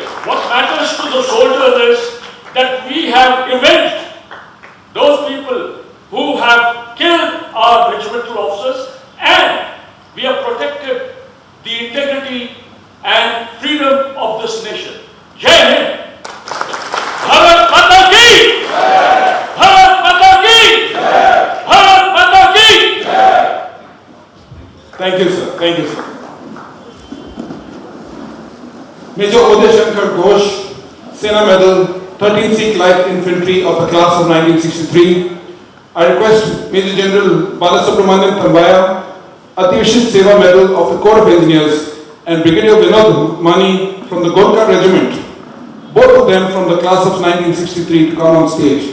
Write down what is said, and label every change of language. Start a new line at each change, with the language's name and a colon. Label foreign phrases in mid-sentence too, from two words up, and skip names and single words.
English: What matters to the soldier is that we have avenged those people who have killed our regimental officers, and we have protected the integrity and freedom of this nation.
Hindi: Jai Hind! Bharat Mata Ki! Bharat Mata Ki! Bharat Mata Ki!
English: Thank you, sir. Thank you, sir. Major Uday Shankar Ghosh, Sena Medal, 13th Sikh Light Infantry of the class of 1963. I request Major General Balasubramanian Tambaya, Ativishit Seva Medal of the Corps of Engineers, and Brigadier Vinod Mani from the Gorkha Regiment, both of them from the class of 1963, to come on stage.